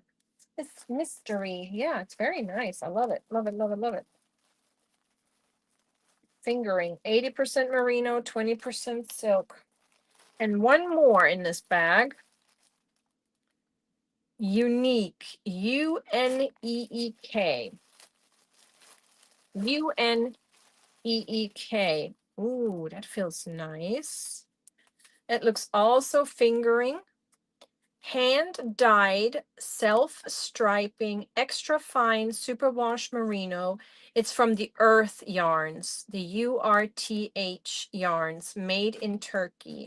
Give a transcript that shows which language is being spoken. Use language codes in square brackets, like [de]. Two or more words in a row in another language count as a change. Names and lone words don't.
[en] It's mystery. Yeah, it's very nice. I love it. Love it, love it, love it. Fingering, 80% merino, 20% silk. And one more in this bag. Unique, U-N-E-E-K. U-N-E-E-K. Ooh, that feels nice. It looks also fingering. Hand-dyed, self-striping, extra fine superwash merino. It's from the Earth Yarns, the URTH yarns, made in Turkey.